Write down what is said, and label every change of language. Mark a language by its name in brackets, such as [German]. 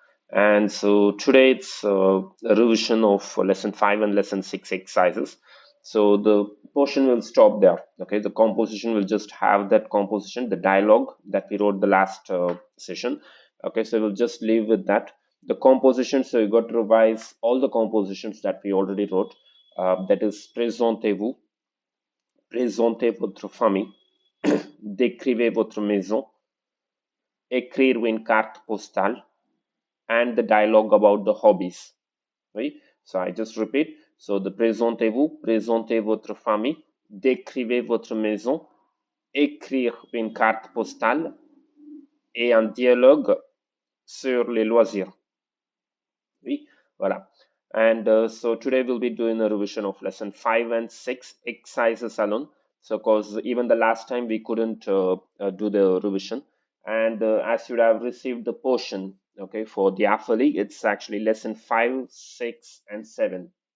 [English] And so today it's a revision of lesson 5 and lesson 6 exercises. So the portion will stop there. Okay, the composition will just have that composition, the dialogue that we wrote the last session. Okay, so we'll just leave with that. The composition, so you got to revise all the compositions that we already wrote. That is, [French] présentez-vous, présentez votre famille, décrivez votre maison, écrire une carte postale, [English] and the dialogue about the hobbies. Right? So I just repeat. So the [French] présentez-vous, présentez votre famille, décrivez votre maison, écrire une carte postale et un dialogue sur les loisirs. Oui, voilà. [English] And so today we'll be doing a revision of lesson 5 and 6 exercises alone. So because even the last time we couldn't do the revision. And as you have received the portion, okay, for the AFLE, it's actually lesson 5, 6, and 7.